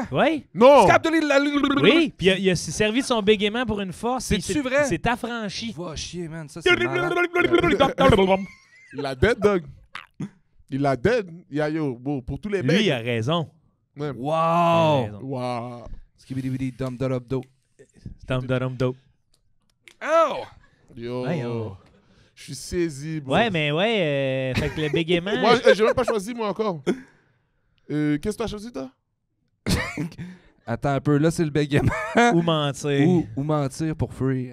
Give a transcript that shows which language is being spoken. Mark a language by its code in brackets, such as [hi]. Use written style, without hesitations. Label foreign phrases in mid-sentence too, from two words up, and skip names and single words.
[fr] Ouais. Non! Scap de Oui, puis il a servi de son bégaiement pour une force. puis C'est-tu vrai? Il s'est affranchi. Va chier, man. Ça, c'est malade. Il l'a [en] dead, dog. [fr] Il l'a dead. Yo, bon, pour tous les Lui, mecs. il a raison. Ouais. Il a Wow! raison. Wow. Skibidi dum dum do. Dum-dum-dum-do. Oh! Yo. Ouais, oh. Je suis saisi, bro. Ouais, mais ouais, fait que le bégaiement... Moi, j'ai même pas choisi, moi, encore. Qu'est-ce que t'as choisi, toi? Attends un peu, là, c'est le bégaiement. ou mentir. Ou mentir pour fuir.